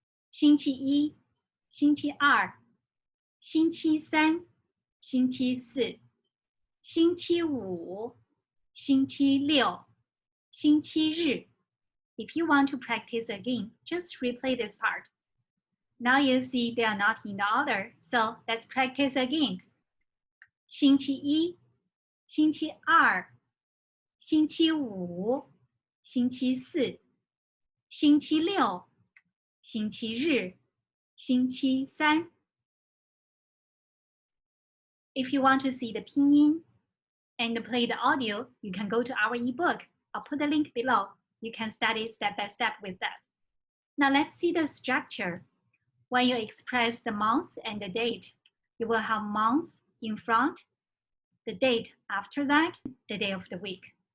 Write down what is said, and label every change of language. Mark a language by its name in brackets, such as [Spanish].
[Chinese] 星期一、星期二、星期三、星期四、星期五、星期六、星期日。 [English] If you want to practice again, just replay this part. Now you see they are not in the order, so let's practice again. [Chinese] 星期一、星期二、星期五、星期四、星期六、星期日、星期三。 [English] If you want to see the pinyin and play the audio, you can go to our ebook. I'll put the link below. You can study step by step with that. Now let's see the structure. When you express the month and the date, you will have month in front, the date after that, the day of the week.